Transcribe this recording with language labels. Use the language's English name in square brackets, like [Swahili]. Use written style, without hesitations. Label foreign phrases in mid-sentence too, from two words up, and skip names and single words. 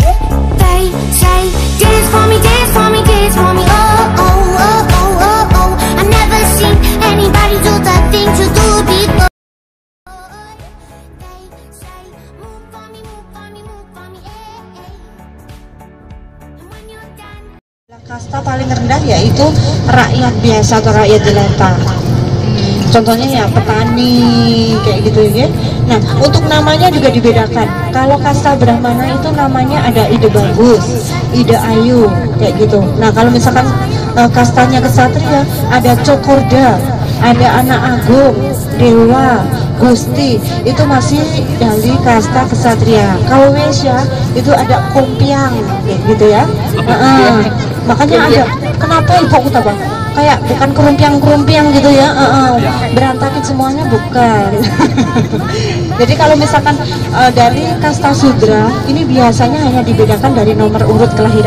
[English] They say, dance for me, dance for me, dance for me, oh, oh, oh, oh, oh, oh. I never seen anybody do the things you do before. They say, move for me, move for me, move for me, hey, hey. And when you're done. [Indonesian] Kasta paling rendah yaitu rakyat biasa atau rakyat jelata. Contohnya ya petani kayak gitu ya. Nah, untuk namanya juga dibedakan. Kalau kasta Brahmana itu namanya ada ide bagus, ide ayu kayak gitu. Nah, kalau misalkan kastanya kesatria ada cokorda, ada anak agung, dewa, gusti, itu masih dari kasta kesatria. Kalau Wesya itu ada kompiang kayak gitu ya. Makanya ada, kenapa ibu kita bang? Kayak bukan kerumpiang gitu ya, berantakin semuanya bukan. Jadi kalau misalkan dari kasta Sudra ini biasanya hanya dibedakan dari nomor urut kelahiran.